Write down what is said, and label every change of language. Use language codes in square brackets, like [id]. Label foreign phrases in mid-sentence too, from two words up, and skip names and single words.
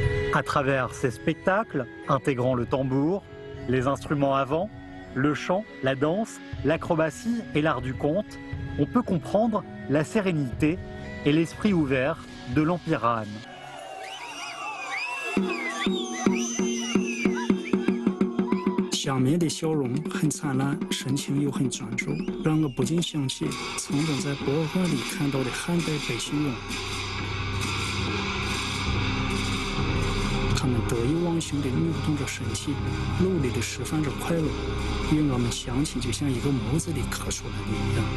[fr] À travers ces spectacles, intégrant le tambour, les instruments à vent, le chant, la danse, l'acrobatie et l'art du conte, on peut comprendre la sérénité et l'esprit ouvert de l'Empire Han. [zh] 小民的笑容很灿烂，神情又很专注，让我不禁想起曾经在博物馆里看到的汉代百姓俑。他们得意忘形地扭动着身体，努力地释放着快乐，令我们想起就像一个模子里刻出来的一样。